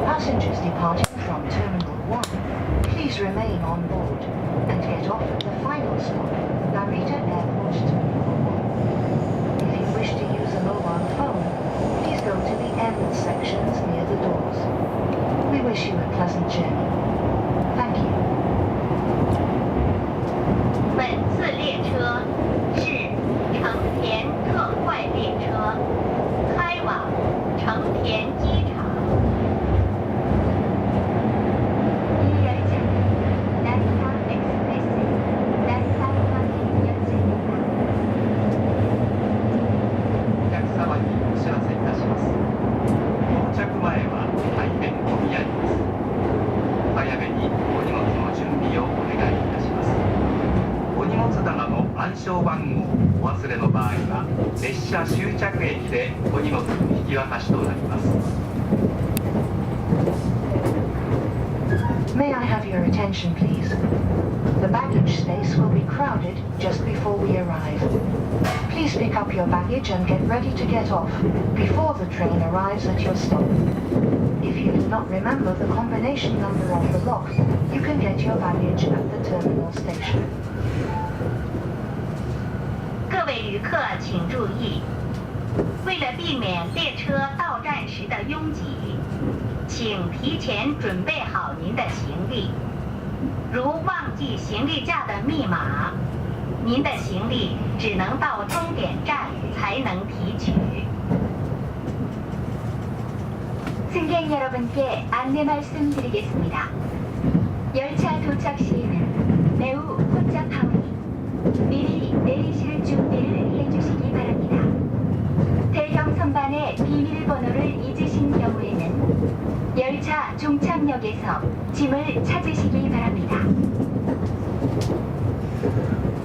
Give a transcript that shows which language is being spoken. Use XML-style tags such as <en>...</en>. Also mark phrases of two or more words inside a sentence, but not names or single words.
<en>Passengers departing from Terminal 1, please remain on board and get off at the final stop, Narita Airport Terminal 1. If you wish to use a mobile phone, please go to the end sections near the doors. We wish you a pleasant journey. Thank you.</en> <zh>本次列车是成田特快列车，开往成田机场。</zh> <ko>이 열차는 나리타 엑스프레스, 나리타 항행 열차입니다.</ko> <ja>お客様にお知らせいたします。到着前は大変混み合います。早めにお荷物の準備をお願いいたします。お荷物棚の暗証番号をお忘れの場合は列車終着駅でお荷物の引き渡しとなります。</ja> <en>May I have your attention, please? The baggage space will be crowded just before we arrive. Please pick up your baggage and get ready to get off before the train arrives at your stop. If you do not remember the combination number of the lock, you can get your baggage at the terminal station.</en> <zh>各位旅客请注意，为了避免列车到站时的拥挤，请提前准备好您的行李。如忘记行李架的密码，您的行李只能到终点站才能提取。</zh> <ko>승객 여러분께 안내 말씀드리겠습니다. 열차 도착 시에는 매우 혼잡하오니 미리 내리실 준비를 해주시기 바랍니다. 대형 선반의 비밀번호를 잊으신 경우에는 열차 종착역에서 짐을 찾으시기 바랍니다.</ko>